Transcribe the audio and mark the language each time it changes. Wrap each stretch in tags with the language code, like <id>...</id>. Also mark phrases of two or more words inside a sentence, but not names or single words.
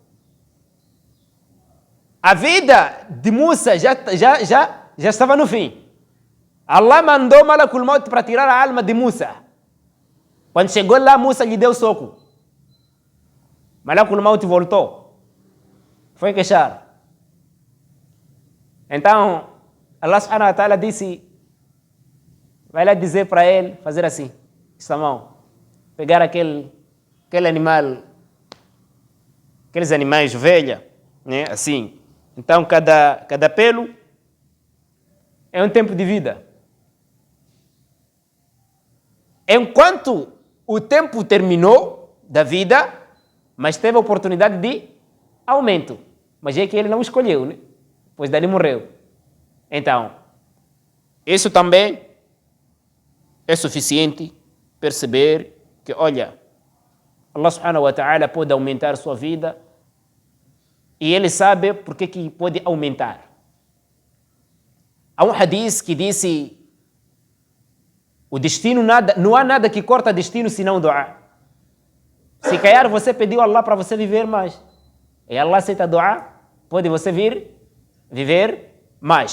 <pt>A vida de Musa já estava no fim. Allah mandou Malakul Maut para tirar a alma de Musa. Quando chegou lá, Musa lhe deu soco. Malakul Maut voltou. Foi queixar. Então,</pt> <ar>الله سبحانه وتعالى</ar> <pt>disse, vai lá dizer para ele, fazer assim, esta mão, pegar aquele animal, aqueles animais, ovelha, né? Assim. Então, cada pelo é um tempo de vida. Enquanto o tempo terminou da vida, mas teve a oportunidade de aumento. Mas é que ele não escolheu, né? Pois dali morreu. Então, isso também é suficiente perceber que, olha,</pt> <ar>الله سبحانه وتعالى</ar> <pt>pode aumentar sua vida e ele sabe por que pode aumentar. Há um hadith que disse, o destino, não há nada que corta destino senão dua. Se calhar você pediu a Allah para você viver mais, e Allah aceita dua, pode você viver mais.</pt>